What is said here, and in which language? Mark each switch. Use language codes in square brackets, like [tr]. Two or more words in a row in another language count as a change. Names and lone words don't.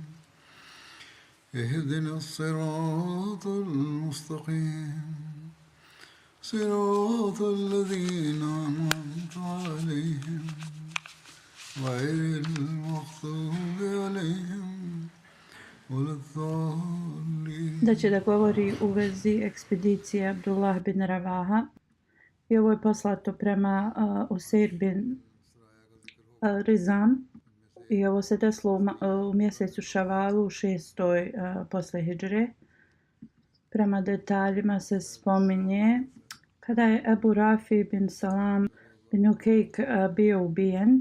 [ar] اهدنا الصراط المستقيم صراط الذين أنعمت عليهم غير المغضوب عليهم ولا الضالين. [bs] Da će da govori u vezi ekspedicije Abdullah bin Ravaha. I ovo je poslato prema Useir bin Rizam. I ovo se desilo u mjesecu Šavalu u 6. Posle hidžre. Prema detaljima se spominje kada je Ebu Rafi bin Salam bin Ukejk bio ubijen.